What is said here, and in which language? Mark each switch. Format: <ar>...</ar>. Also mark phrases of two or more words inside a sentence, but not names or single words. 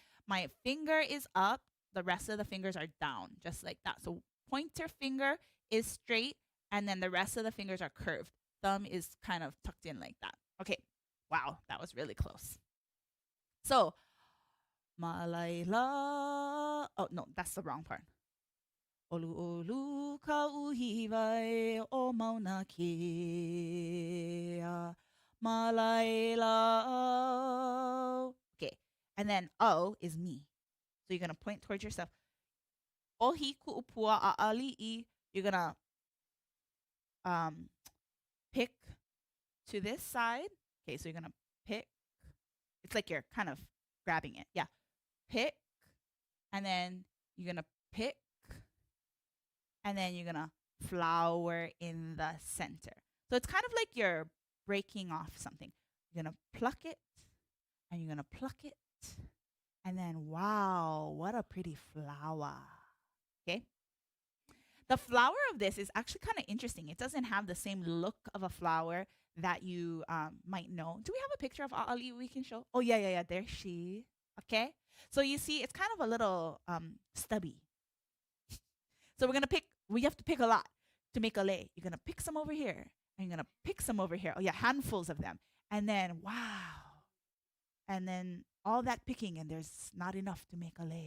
<en>My finger is up, the rest of the fingers are down, just like that. So pointer finger is straight and then the rest of the fingers are curved. Thumb is kind of tucked in like that. Okay, wow, that was really close. So malaila, oh no, that's the wrong part.</en> <haw>Olu olu ka uhiwai o Mauna Kea, malaila.</haw> <en>Okay, and then o is me. So you're going to point towards yourself.</en> <haw>Ohi ku'upua ʻAʻaliʻi,</haw> <en>you're going to pick to this side. Okay, so you're gonna pick. It's like you're kind of grabbing it. Yeah, pick, and then you're gonna pick, and then you're gonna flower in the center. So it's kind of like you're breaking off something. You're gonna pluck it, and you're gonna pluck it, and then wow, what a pretty flower. Okay. The flower of this is actually kind of interesting. It doesn't have the same look of a flower that you might know. Do we have a picture of ʻAʻaliʻi we can show? Oh, yeah. There's she. Okay. So you see, it's kind of a little stubby. So we have to pick a lot to make a lei. You're going to pick some over here, and you're going to pick some over here. Oh, yeah, handfuls of them. And then, wow. And then all that picking, and there's not enough to make a lei.</en>